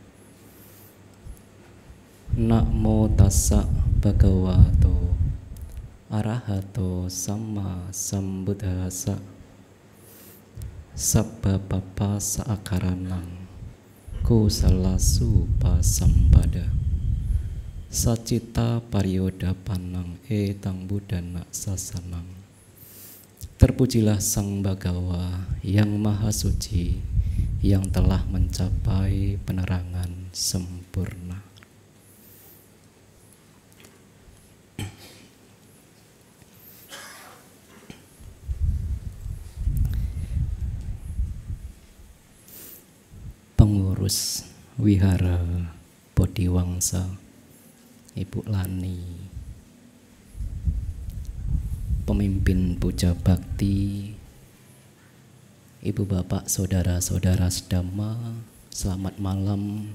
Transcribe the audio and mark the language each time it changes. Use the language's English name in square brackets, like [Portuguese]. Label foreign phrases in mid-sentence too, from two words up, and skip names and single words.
[Pali] Namo tassa bhagavato arahato samma sambuddhassa. Sabba papa saakaranang kusalasu pasampada sacita pariodapanang etang budana sasanang. [Indonesian] Terpujilah Sang Bhagawa yang Maha Suci, yang telah mencapai penerangan sempurna. Pengurus Wihara Bodhiwangsa, Ibu Lani, pemimpin puja bakti, Ibu Bapak, saudara-saudara sedama, selamat malam.